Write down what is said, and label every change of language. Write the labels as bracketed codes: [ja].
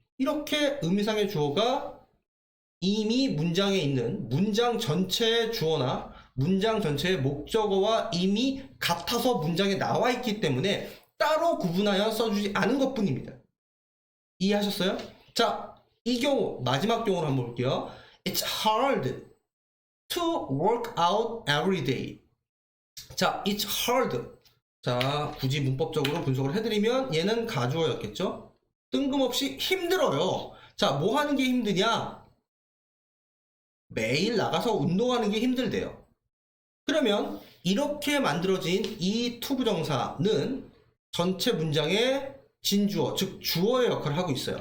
[ko] 이렇게 의미상의 주어가 이미 문장에 있는 문장 전체의 주어나 문장 전체의 목적어와 이미 같아서 문장에 나와 있기 때문에 따로 구분하여 써주지 않은 것 뿐입니다. 이해하셨어요? 자, 이 경우 마지막 경우를 한번 볼게요. [en] It's hard to work out every day. 자, it's hard. [ko] 자, 굳이 문법적으로 분석을 해드리면 얘는 가주어였겠죠? 뜬금없이 힘들어요. 자, 뭐 하는 게 힘드냐? 매일 나가서 운동하는 게 힘들대요. 그러면 이렇게 만들어진 이 투부정사는 전체 문장의 진주어, 즉 주어의 역할을 하고 있어요.